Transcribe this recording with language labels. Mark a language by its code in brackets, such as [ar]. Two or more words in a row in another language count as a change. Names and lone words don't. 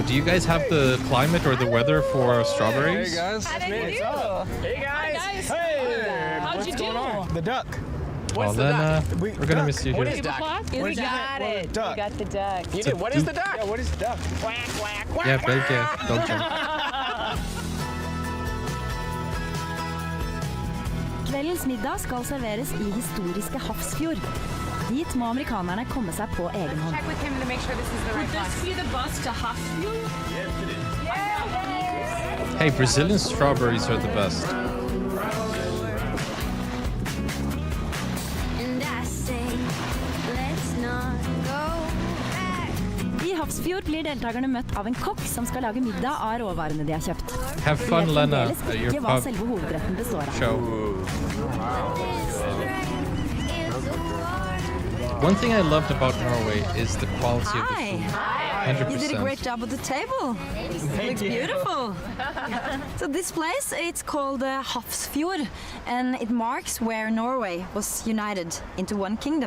[en] Do you guys have the climate or the weather for strawberries? Hey guys. Hey guys. Hey. How'd you do? The duck. Well, then we're gonna miss you What here. is duck? We got it. Duck. We got the duck. You did. What is the duck? Yeah, what is duck? Quack, quack, quack. Yeah, Belgium. [no] Kveldens middag skal serveres i historiske Hafrsfjord. Dit må amerikanerne komme seg på egen hånd. [en] Check with him to make sure this is the right bus. Would this be the bus to Hafrsfjord? Hey, Brazilian strawberries are the best. [no] I Hafrsfjord blir deltakerne møtt av en kokk som skal lage middag av råvarene de har kjøpt. [en] Have [no] De [en] fun, [no] vet [en] Lena, [no] fremdeles [en] at your [no] ikke hva [en] pub [no] selve hovedretten består av. [en] show. One thing I loved about Norway is the quality of the food. Hi. 100%. You did a great job with the table. It looks beautiful. So this place, it's called Hafrsfjord, and it marks where Norway was united into one kingdom.